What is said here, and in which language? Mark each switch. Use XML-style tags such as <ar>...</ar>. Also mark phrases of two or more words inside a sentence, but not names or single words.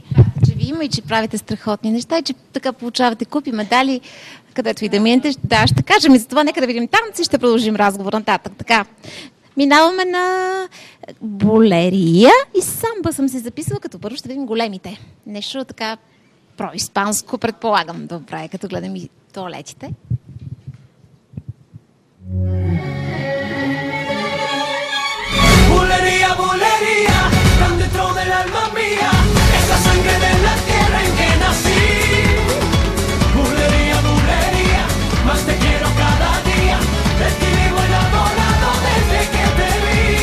<bg>Че ви има и че правите страхотни неща и че така получавате купи, медали, където и да минете. Да, ще кажем и за това. Нека да видим танци, ще продължим разговор нататък. Така. Минаваме на болерия и самба съм се записала, като първо ще видим големите. Нещо така про-испанско, предполагам, да прави, като гледам и туалетите.</bg> <es>Bulería, bulería, tan dentro del alma mía, es la sangre de la tierra en que nací. Bulería, bulería, más te quiero cada día, de ti vivo enamorado desde que te vi.</es>